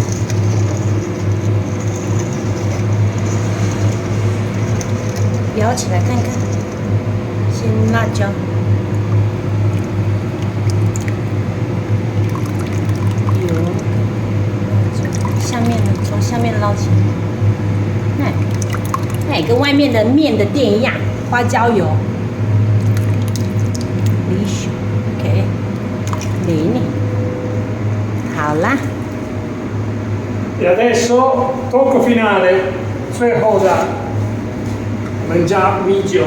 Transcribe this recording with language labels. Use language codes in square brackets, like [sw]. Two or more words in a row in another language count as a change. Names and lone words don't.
[zh] 摇起来看看，先辣椒，油，辣椒，下面呢，从下面捞起来，那也跟外面的面的店一样，花椒油，离手 ，OK， 淋，好啦。 [it] E adesso tocco finale， [zh] 最后的。我们加米酒，